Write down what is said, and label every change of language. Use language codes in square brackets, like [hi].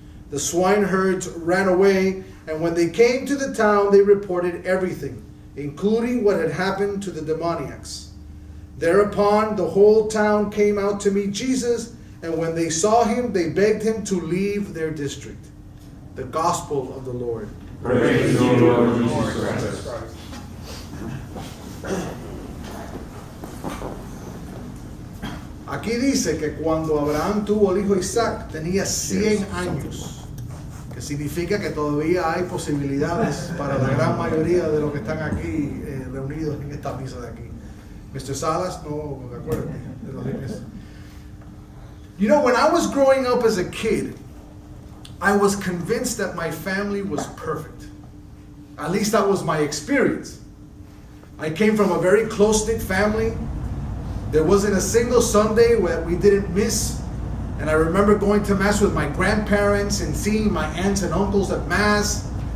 [en] The swineherds ran away, and when they came to the town, they reported everything, including what had happened to the demoniacs. Thereupon the whole town came out to meet Jesus, and when they saw him, they begged him to leave their district. The Gospel of the Lord. Praise to you, Lord Jesus Christ. [es] Aquí dice que cuando Abraham tuvo el hijo Isaac tenía 100 años, que significa que todavía hay posibilidades para la gran mayoría de los que están aquí reunidos en esta misa de aquí. Mr. Salas, no, acuérdate de los niños. [en] You know, when I was growing up as a kid, I was convinced that my family was perfect. At least that was my experience. I came from a very close-knit family. There wasn't a single Sunday where we didn't miss. And I remember going to Mass with my grandparents and seeing my aunts and uncles at Mass.